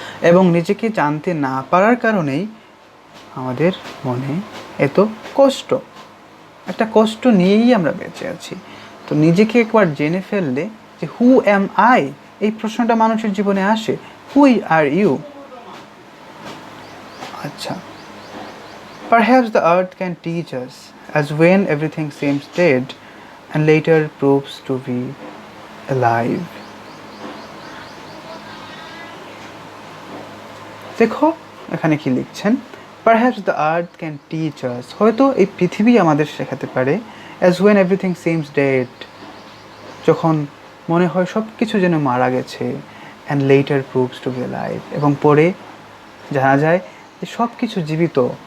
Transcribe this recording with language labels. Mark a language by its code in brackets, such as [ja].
[bn] এবং নিজেকে জানতে না পারার কারণেই আমাদের মনে এত কষ্ট, একটা কষ্ট নিয়েই আমরা বেঁচে আছি। তো নিজেকে একবার জেনে ফেললে যে [en] who am I, [bn] এই প্রশ্নটা মানুষের জীবনে আসে, [en] Who are you? [bn] আচ্ছা, [en] perhaps the earth can teach us, as when everything seems dead and later proves to be alive. [bn] দেখো এখানে কি লিখছেন, [en] perhaps the earth can teach us, [bn] হয়তো এই পৃথিবী আমাদের শেখাতে পারে, [en] as when everything seems dead, [bn] যখন মনে হয় সব কিছু যেন মারা গেছে, [en] and later proves to be alive, [bn] এবং পরে জানা যায় যে সব কিছু জীবিত।